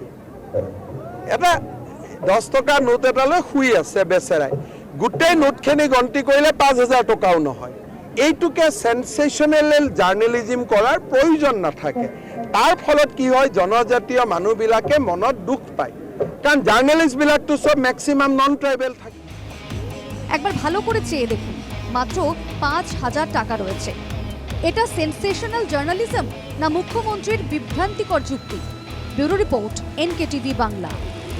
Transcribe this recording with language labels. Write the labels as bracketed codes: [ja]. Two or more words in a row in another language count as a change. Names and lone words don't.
[as] এটা 10 টকা নোট এটা লৈ শুই আছে বেচেৰাই, গোটেই নোটখিনি গন্তি কৰিলে 5000 টকাও নহয়। এইটোকে [en] sensational journalism [as] কৰাৰ প্ৰয়োজন নাথাকে। তাৰ ফলত কি হয়, জনজাতীয় মানুহবিলাকে মনত দুখ পায়, কাৰণ জার্নালিস্টবিলাকতো সব [en] maximum non tribal [as] থাকে। [bn] একবার ভালো করে চেয়ে দেখুন, মাত্র 5000 টাকা রয়েছে। এটা [en] sensational journalism [bn] না মুখ্যমন্ত্রীর বিভ্রান্তিকর যুক্তি? [en] bureau report, [bn] NKTV বাংলা।